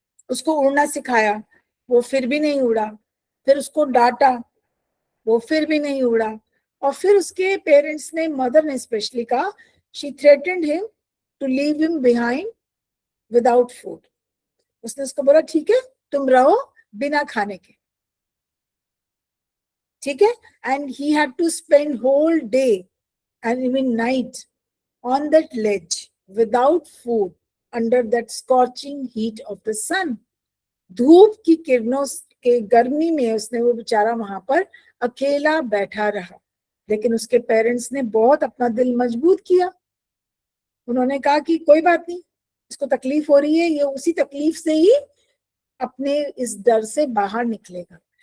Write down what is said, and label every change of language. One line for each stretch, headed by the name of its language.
Hindi: उसको उड़ना सिखाया, वो फिर भी नहीं उड़ा. फिर उसको डांटा, वो फिर भी नहीं उड़ा. और फिर उसके पेरेंट्स ने, मदर ने स्पेशली कहा,
English: She threatened him to leave him behind without food.
Hindi: उसने उसको बोला ठीक है तुम रहो बिना खाने के. ठीक है.
English: And he had to spend whole day and even night on that ledge without food under that scorching heat of the sun.
Hindi: धूप की किरणों के गर्मी में उसने, वो बेचारा वहां पर अकेला बैठा रहा. लेकिन उसके पेरेंट्स ने बहुत अपना दिल मजबूत किया. उन्होंने कहा कि कोई बात नहीं, इसको तकलीफ हो रही है, ये उसी तकलीफ से ही अपने इस डर से बाहर निकलेगा.